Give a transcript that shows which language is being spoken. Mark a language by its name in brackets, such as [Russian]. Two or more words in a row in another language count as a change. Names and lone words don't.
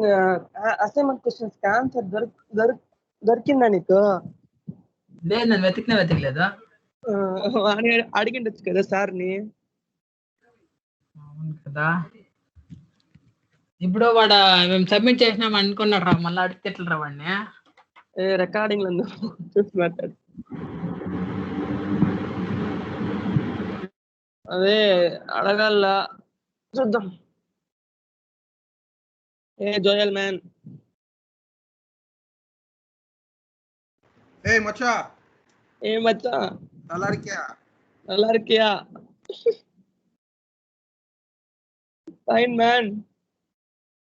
[English] assignment questions answer [Telugu] దొరికిందా నీకు? లేదు, నన్ను వెతకలేదా? అడిగిండొచ్చు కదా సార్ని. అవును కదా. ఇప్పుడు వాడు మేము సబ్మిట్ చేసినాం అనుకున్నాడు రా, మళ్ళీ అడిగితే ఎట్లా రా వాడిని? రికార్డింగ్ లో చూసి మాట్లాడు. అదే అడగాల, చూద్దాం. జోయల్ మ్యాన్. [Tamil] மச்சா மச்சா நல்லா இருக்கியா? நல்லா இருக்கியா? [English] fine man.